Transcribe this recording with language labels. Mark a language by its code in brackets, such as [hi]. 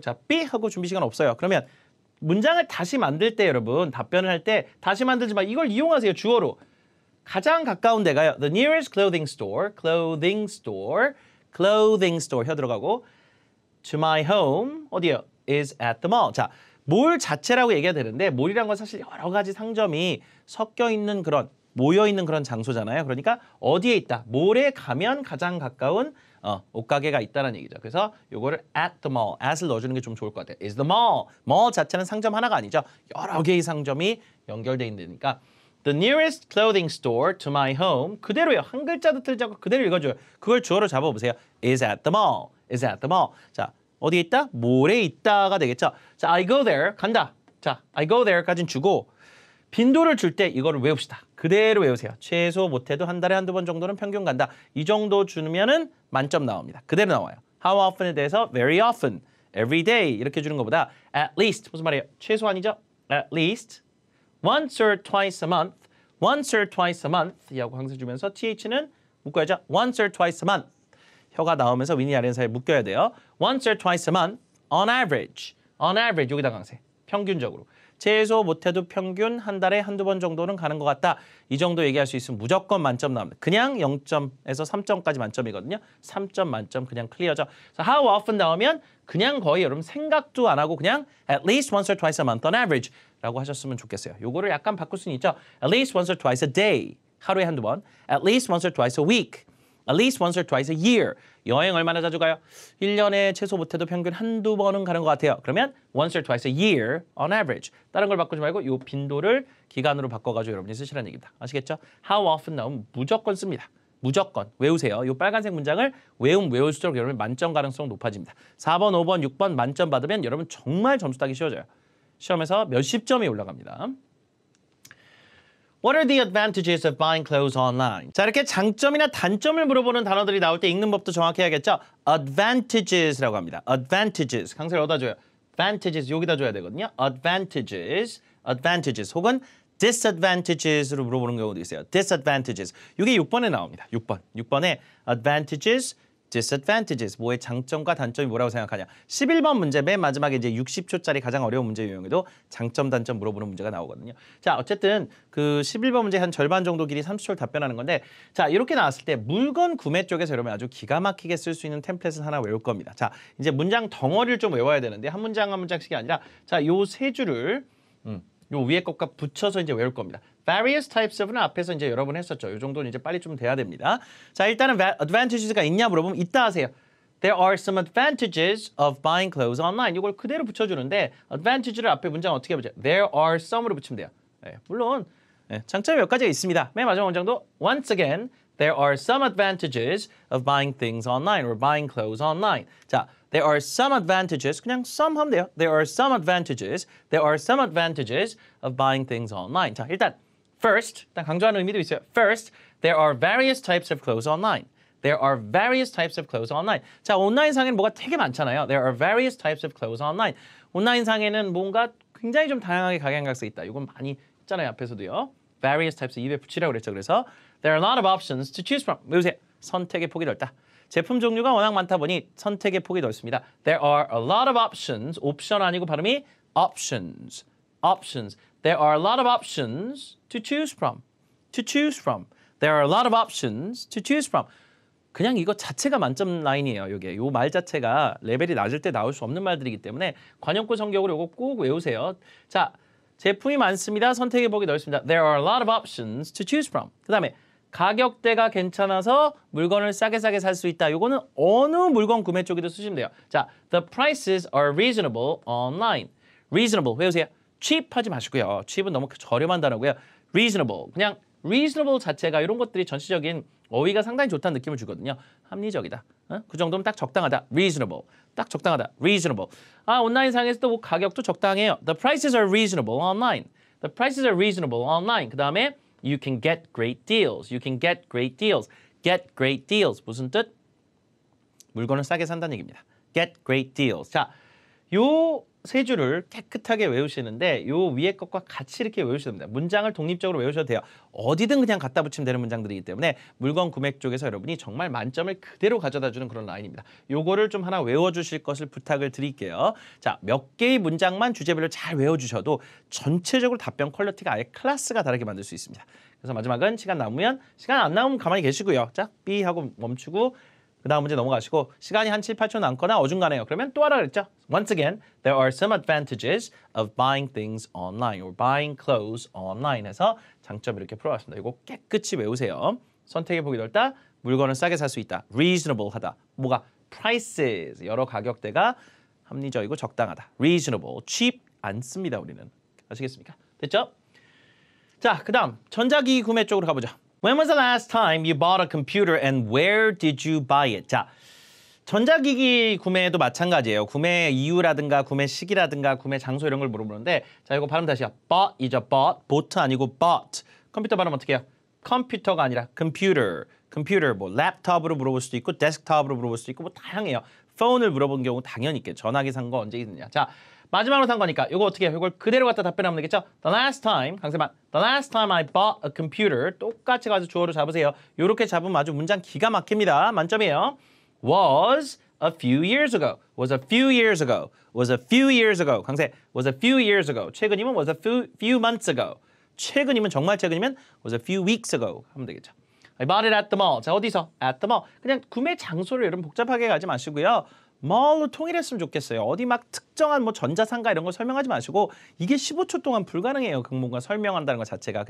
[ko] 자, B 하고 준비 시간 없어요. 그러면 문장을 다시 만들 때 여러분 답변을 할 때 다시 만들지 마. 이걸 이용하세요. 주어로. 가장 가까운 데가요. [en] The nearest clothing store. clothing store. clothing store. [ko] 혀 들어가고 [en] to my home. [ko] 어디요? [en] is at the mall. [ko] 자, 몰 자체라고 얘기가 되는데 몰이란 건 사실 여러 가지 상점이 섞여 있는 그런 모여 있는 그런 장소잖아요. 그러니까 어디에 있다. 몰에 가면 가장 가까운 옷가게가 있다는 얘기죠. 그래서 요거를 at the mall, at을 넣어주는 게 좀 좋을 것 같아요. [en] is the mall. [ko] mall 자체는 상점 하나가 아니죠. 여러 개의 상점이 연결돼 있으니까 [en] the nearest clothing store to my home 그대로요. [ko] 한 글자도 틀지 않고 그대로 읽어줘요. 그걸 주어로 잡아보세요. [en] is at the mall. is at the mall. [ko] 자, 어디에 있다? 몰에 있다가 되겠죠. [en] 자, I go there. 간다. [ko] 자, [en] I go there [ko] 까지는 주고 빈도를 줄 때 이거를 외웁시다. 그대로 외우세요. 최소 못해도 한 달에 한두 번 정도는 평균 간다. 이 정도 주면은 만점 나옵니다. 그대로 나와요. [en] How often에 대해서 very often, every day [ko] 이렇게 주는 것보다 [en] at least [ko] 무슨 말이에요? 최소 아니죠? [en] At least once or twice a month, once or twice a month 이하고 [ko] 항상 주면서 th는 묶어야죠. [en] once or twice a month [ko] 혀가 나오면서 윗니 아랫니 사이에 묶여야 돼요. [en] once or twice a month on average, on average [ko] 여기다 강세 평균적으로. 최소 못해도 평균 한 달에 한두 번 정도는 가는 것 같다. 이 정도 얘기할 수 있으면 무조건 만점 나옵니다. 그냥 0점에서 3점까지 만점이거든요. 3점 만점 그냥 클리어죠. 그래서 how often 나오면 그냥 거의 여러분 생각도 안 하고 그냥 [en] at least once or twice a month on average [ko] 라고 하셨으면 좋겠어요. 요거를 약간 바꿀 수는 있죠. [en] at least once or twice a day. [ko] 하루에 한두 번. [en] at least once or twice a week. at least once or twice a year. [ko] 여행 얼마나 자주 가요? 1년에 최소 못해도 평균 한두 번은 가는 것 같아요. [en] 그러면 once or twice a year on average. [ko] 다른 걸 바꾸지 말고 이 빈도를 기간으로 바꿔가지고 여러분이 쓰시라는 얘기입니다. 아시겠죠? how often 나오면 무조건 씁니다. 무조건 외우세요. 이 빨간색 문장을 외울수록 여러분 만점 가능성 높아집니다. 4번, 5번, 6번 만점 받으면 여러분 정말 점수 따기 쉬워져요. 시험에서 몇십 점이 올라갑니다. [en] What are the advantages of buying clothes online? [ko] 자, 이렇게 장점이나 단점을 물어보는 단어들이 나올 때 읽는 법도 정확히 해야겠죠? advantages라고 합니다. advantages. 강세를 어디다 줘요? advantages 여기다 줘야 되거든요. advantages, advantages 혹은 disadvantages로 물어보는 경우도 있어요. disadvantages. 이게 6번에 나옵니다. 6번. 6번에 advantages, disadvantages. 뭐의 장점과 단점이 뭐라고 생각하냐. 11번 문제 맨 마지막에 이제 60초짜리 가장 어려운 문제 유형에도 장점, 단점 물어보는 문제가 나오거든요. 자, 어쨌든 그 11번 문제 한 절반 정도 길이 30초를 답변하는 건데 자, 이렇게 나왔을 때 물건 구매 쪽에서 여러분 아주 기가 막히게 쓸 수 있는 템플릿을 하나 외울 겁니다. 자, 이제 문장 덩어리를 좀 외워야 되는데 한 문장 한 문장씩이 아니라 자, 요 세 줄을 요 위에 것과 붙여서 이제 외울 겁니다. various types of는 앞에서 이제 여러 번 했었죠. 요 정도는 이제 빨리 좀 돼야 됩니다. 자, 일단은 advantages가 있냐 물어보면 있다 하세요. [en] There are some advantages of buying clothes online. [ko] 이걸 그대로 붙여주는데 advantage를 앞에 문장 어떻게 해보죠? There are some으로 붙이면 돼요. 네, 물론 장점이 몇 가지가 있습니다. [en] 맨 마지막 문장도 once again, there are some advantages of buying things online or buying clothes online. 자, there are some advantages. [ko] 그냥 some 하면 돼요. [en] There are some advantages. There are some advantages of buying things online. [ko] 자, 일단 first, 일단 강조하는 의미도 있어요. [en] First, there are various types of clothes online. There are various types of clothes online. [ko] 자, 온라인상에는 뭐가 되게 많잖아요. [en] There are various types of clothes online. [ko] 온라인상에는 뭔가 굉장히 좀 다양하게 각양각색 있다. 이건 많이 있잖아요. 앞에서도요. Various types 입에 붙이라고 그랬죠. [en] 그래서 there are a lot of options to choose from. [ko] 외우세요. 선택의 폭이 넓다. 제품 종류가 워낙 많다 보니 선택의 폭이 넓습니다. [en] There are a lot of options. [ko] 옵션 아니고 발음이 options. [en] options. There are a lot of options to choose from. to choose from. There are a lot of options to choose from. [ko] 그냥 이거 자체가 만점 라인이에요. 이게 요 말 자체가 레벨이 낮을 때 나올 수 없는 말들이기 때문에 관용구 성격으로 이거 꼭 외우세요. 자, 제품이 많습니다. 선택의 폭이 넓습니다. [en] There are a lot of options to choose from. [ko] 그다음에 가격대가 괜찮아서 물건을 싸게 살 수 있다. 요거는 어느 물건 구매 쪽에도 쓰시면 돼요. 자, [en] the prices are reasonable online. [ko] reasonable 외우세요. cheap 하지 마시고요. cheap은 너무 저렴한 단어고요. reasonable 그냥 reasonable 자체가 이런 것들이 전체적인 어휘가 상당히 좋다는 느낌을 주거든요. 합리적이다. 그 정도면 딱 적당하다. reasonable. 딱 적당하다. reasonable. 아, 온라인상에서 또 뭐 가격도 적당해요. [en] The prices are reasonable online. The prices are reasonable online. 그 다음에 you can get great deals. You can get great deals. Get great deals. [ko] 무슨 뜻? 물건을 싸게 산다는 얘기입니다. [en] Get great deals. [ko] 자, 요 세 줄을 깨끗하게 외우시는데 요 위에 것과 같이 이렇게 외우셔도 됩니다. 문장을 독립적으로 외우셔도 돼요. 어디든 그냥 갖다 붙이면 되는 문장들이기 때문에 물건 구매 쪽에서 여러분이 정말 만점을 그대로 가져다주는 그런 라인입니다. 요거를 좀 하나 외워주실 것을 부탁을 드릴게요. 자, 몇 개의 문장만 주제별로 잘 외워주셔도 전체적으로 답변 퀄리티가 아예 클래스가 다르게 만들 수 있습니다. 그래서 마지막은 시간 남으면 시간 안 남으면 가만히 계시고요. 자, B 하고 멈추고 그 다음 문제 넘어가시고 시간이 한 7, 8초 남거나 어중간해요. 그러면 또 하라 그랬죠. [en] Once again, there are some advantages of buying things online or buying clothes online [ko] 해서 장점 이렇게 풀어봤습니다. 이거 깨끗이 외우세요. 선택의 폭이 넓다. 물건을 싸게 살 수 있다. reasonable 하다. 뭐가? prices. 여러 가격대가 합리적이고 적당하다. reasonable. cheap 안 씁니다. 우리는. 아시겠습니까? 됐죠? 자, 그 다음 전자기기 구매 쪽으로 가보죠. [en] When was the last time you bought a computer and where did you buy it? [ko] 자, 전자기기 구매도 마찬가지예요. 구매 이유라든가 구매 시기라든가 구매 장소 이런 걸 물어보는데 자, 이거 발음 다시요. bought이죠. bought 아니고 bought. 컴퓨터 발음 어떻게 해요? 컴퓨터가 아니라 computer 뭐 랩톱으로 물어볼 수도 있고 데스크톱으로 물어볼 수도 있고 뭐 다양해요. 폰을 물어본 경우 당연히 있겠죠. 전화기 산 거 언제 있느냐. 자, 마지막으로 산 거니까 이거 어떻게 해요? 이걸 그대로 갖다 답변하면 되겠죠? [en] The last time, [ko] 강세만. [en] The last time I bought a computer. [ko] 똑같이 가지고 주어로 잡으세요. 이렇게 잡으면 아주 문장 기가 막힙니다. 만점이에요. [en] Was a few years ago. Was a few years ago. Was a few years ago. 강세. Was a few years ago. 최근이면 was a few months ago. 최근이면 정말 최근이면 was a few weeks ago. [ko] 하면 되겠죠. [en] I bought it at the mall. [ko] 자, 어디서? [en] At the mall. [ko] 그냥 구매 장소를 여러분 복잡하게 가지 마시고요. mall로 통일했으면 좋겠어요. 어디 막 특정한 뭐 전자상가 이런 거 설명하지 마시고 이게 15초 동안 불가능해요. 그 뭔가 설명한다는 것 자체가.